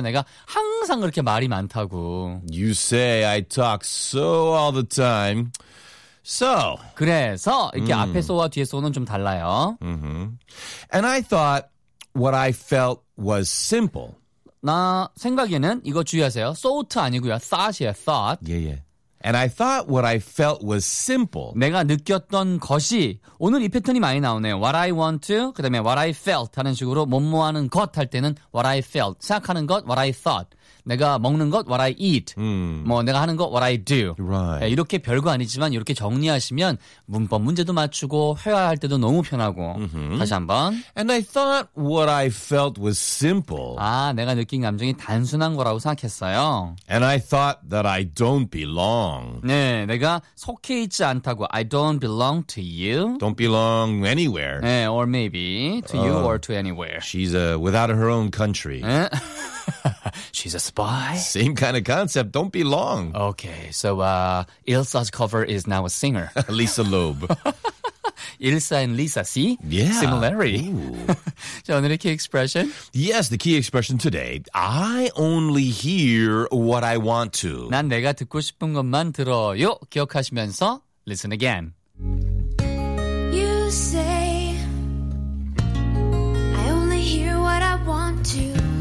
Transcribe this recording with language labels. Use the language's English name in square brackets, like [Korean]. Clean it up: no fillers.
[Korean] 내가 항상 그렇게 말이 많다고. [English] You say I talk so all the time. So. [Korean] 그래서 이렇게 앞에 so와 뒤에 so는 좀 달라요. [English] And I thought what I felt was simple. [Korean] 나 생각에는 이거 주의하세요. thought 아니고요. thought이에요. thought. [English] Yeah, yeah. And I thought what I felt was simple. [Korean] 내가 느꼈던 것이 오늘 이 패턴이 많이 나오네요. [English] What I want to, [Korean] 그 다음에 [English] what I felt [Korean] 하는 식으로 뭐뭐 하는 것 할 때는 [English] what I felt. [Korean] 생각하는 것, [English] what I thought. [Korean] 내가 먹는 것, [English] what I eat. [Korean] 뭐 내가 하는 것, [English] what I do. Right. [Korean] 이렇게 별거 아니지만 이렇게 정리하시면 문법 문제도 맞추고 회화할 때도 너무 편하고. Mm-hmm. 다시 한번. [English] And I thought what I felt was simple. [Korean] 아, 내가 느낀 감정이 단순한 거라고 생각했어요. [English] And I thought that I don't belong. [Korean] 네, 내가 속해 있지 않다고. [English] I don't belong to you. Don't belong anywhere. [Korean] 네, [English] or maybe to you or to anywhere. She's without her own country. [Korean] 네? [English] She's a spy. Same kind of concept. Don't be long. Okay, so Ilsa's cover is now a singer. Lisa Loeb. Ilsa and Lisa, see? Yeah. Similarity. Ooh. [Korean] 자, 오늘의 key expression? [English] Yes, the key expression today. I only hear what I want to. [Korean] 난 내가 듣고 싶은 것만 들어요. 기억하시면서 [English] listen again. You say I only hear what I want to.